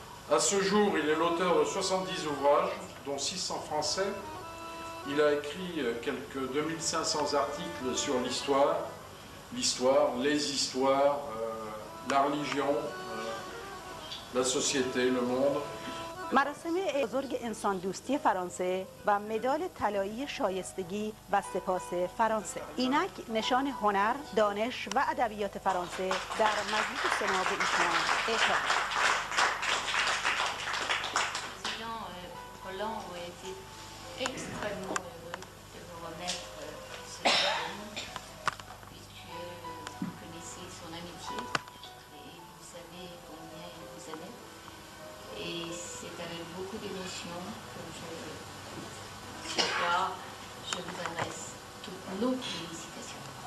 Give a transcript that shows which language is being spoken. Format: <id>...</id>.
<fr>À ce jour, il est l'auteur de 70 ouvrages, dont 6 en français. Il a écrit quelques 2500 articles sur l'histoire, les histoires, la religion, la société, le monde.</fr> <fa>مراسم بزرگ انسان دوستی فرانسه و مدال طلایی شایستگی و سپاس فرانسه. اینک نشان هنر، دانش و ادبیات فرانسه در مجلس سنا به ایشان اعطا.</fa> <fr>Roland a été extrêmement heureux de vous remettre ce diplôme, puisque vous connaissez son amitié et vous savez combien il vous aimait. Et c'est avec beaucoup d'émotion que ce soir, je vous adresse toutes nos félicitations.</fr>